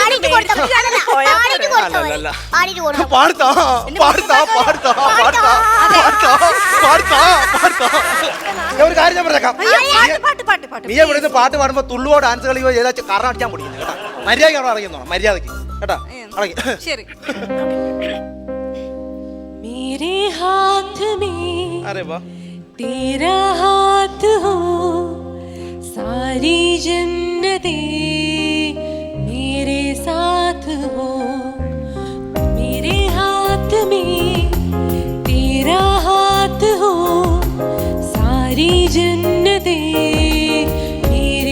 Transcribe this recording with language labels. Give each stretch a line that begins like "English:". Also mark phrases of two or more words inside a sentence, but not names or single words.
Malayalam: ഒരു കാര്യം ഞാൻ പറഞ്ഞേക്കാം, നീ ഇവിടുന്ന് പാട്ട് പാടുമ്പോ തുള്ളുവോ ഡാൻസ് കളിയോ ഏതാ കാരണം അടിച്ചാൻ പൊടിക്കുന്നു കേട്ടാ. മര്യാദയ്ക്ക് അവിടെ അറിയുന്നോ? മര്യാദയ്ക്ക് കേട്ടാ. ശരി.
Hindi: मेरे हाथ में अरे वाह तेरा हाथ हो सारी जन्नतें मेरे साथ हो मेरे हाथ में तेरा हाथ हो सारी जन्नतें मेरे